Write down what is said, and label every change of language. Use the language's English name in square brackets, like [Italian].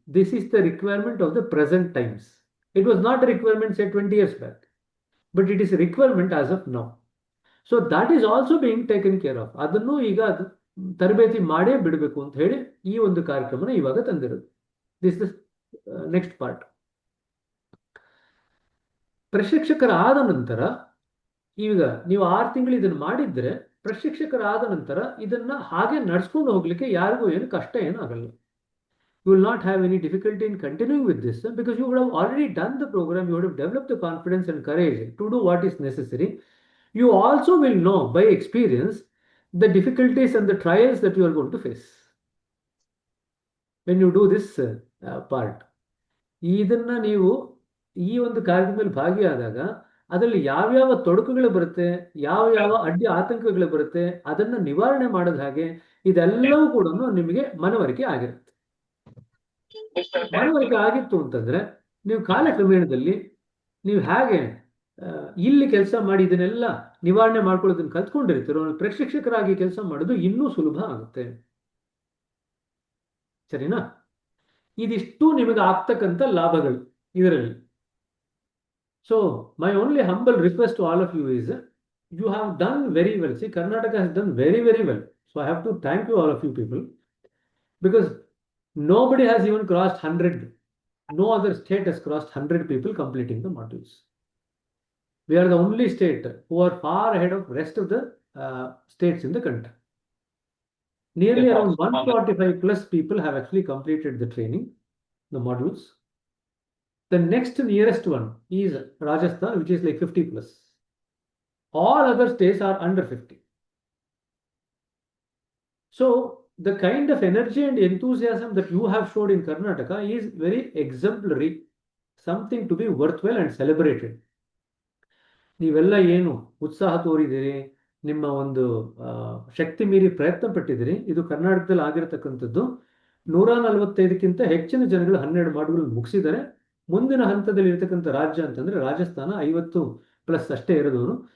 [English] This is the requirement of the present times. It was not a requirement say 20 years back, but it is a requirement as of now. So that is also being taken care of. [Kannada] ಅದನ್ನು ಈಗ ತರಬೇತಿ ಮಾಡೇ ಬಿಡಬೇಕು ಅಂತ ಹೇಳಿ ಈ ಒಂದು ಕಾರ್ಯಕ್ರಮನ ಇವಾಗ ತಂದಿರೋದು. [English] This is next part. [Kannada] ಪ್ರಶಿಕ್ಷಕರಾದ ನಂತರ ಈಗ ನೀವು 6 ತಿಂಗಳು ಇದನ್ನು ಮಾಡಿದ್ರೆ ಪ್ರಶಿಕ್ಷಕರಾದ ನಂತರ ಇದನ್ನ ಹಾಗೆ ನಡ್ಸ್ಕೊಂಡು ಹೋಗ್ಲಿಕ್ಕೆ ಯಾರಿಗೂ ಏನು ಕಷ್ಟ ಏನು ಆಗಲ್ಲ. [English] You will not have any difficulty in continuing with this because you would have already done the program, you would have developed the confidence and courage to do what is necessary. You also will know by experience the difficulties and the trials that you are going to face when you do this part. [Kannada] ಇದನ್ನ ನೀವು ಈ ಒಂದು ಕಾರ್ಯಕ್ರಮದಲ್ಲಿ ಭಾಗಿಯಾದಾಗ ಅದರಲ್ಲಿ ಯಾವ್ಯಾವ ತೊಡಕುಗಳು ಬರುತ್ತೆ, ಯಾವ ಅಡ್ಡಿ ಆತಂಕಗಳು ಬರುತ್ತೆ, ಅದನ್ನ ನಿವಾರಣೆ ಮಾಡೋದು ಹಾಗೆ, ಇದೆಲ್ಲವೂ ಕೂಡ ನಿಮಗೆ ಮನವರಿಕೆ ಆಗಿರುತ್ತೆ. ಮನವರಿಕೆ ಆಗಿತ್ತು ಅಂತಂದ್ರೆ ನೀವು ಕಾಲಕ್ರಮೇಣದಲ್ಲಿ ನೀವು ಹೇಗೆ ಇಲ್ಲಿ ಕೆಲಸ ಮಾಡಿ ಇದನ್ನೆಲ್ಲ ನಿವಾರಣೆ ಮಾಡ್ಕೊಳ್ಳೋದನ್ನ ಕಲ್ತ್ಕೊಂಡಿರ್ತೀರೋ, ಪ್ರಶಿಕ್ಷಕರಾಗಿ ಕೆಲಸ ಮಾಡೋದು ಇನ್ನೂ ಸುಲಭ ಆಗುತ್ತೆ. ಸರಿನಾ? ಇದಿಷ್ಟು ನಿಮಗೆ ಆಗ್ತಕ್ಕಂಥ ಲಾಭಗಳು ಇದರಲ್ಲಿ. [English] So my only humble request to all of you is, you have done very well. See, Karnataka has done very very well. So I have to thank you all of you people, because nobody has even crossed 100. No other state has crossed 100 people completing the modules. We are the only state who are far ahead of rest of the states in the country. Nearly around 145 plus people have actually completed the training, the modules. The next nearest one is Rajasthan, which is like 50 plus. All other states are under 50. So the kind of energy and enthusiasm that you have showed in Karnataka is very exemplary, something to be worthwhile and celebrated. [Kannada] ನೀವೆಲ್ಲ ಏನು ಉತ್ಸಾಹ ತೋರಿದಿರಿ, ನಿಮ್ಮ ಒಂದು ಶಕ್ತಿ ಮೀರಿ ಪ್ರಯತ್ನ ಪಟ್ಟಿದ್ದೀರಿ. ಇದು ಕರ್ನಾಟಕದಲ್ಲಿ ಆಗಿರತಕ್ಕಂಥದ್ದು. 145ಕ್ಕಿಂತ ಹೆಚ್ಚಿನ ಜನಗಳು 12 ಮಾಡ್ಯೂಲ್ ಮುಗಿಸಿದ್ದಾರೆ. ಮುಂದಿನ ಹಂತದಲ್ಲಿ ಇರತಕ್ಕಂಥ ರಾಜ್ಯ ಅಂತಂದ್ರೆ ರಾಜಸ್ಥಾನ 50 ಪ್ಲಸ್ ಅಷ್ಟೇ ಇರೋದವರು.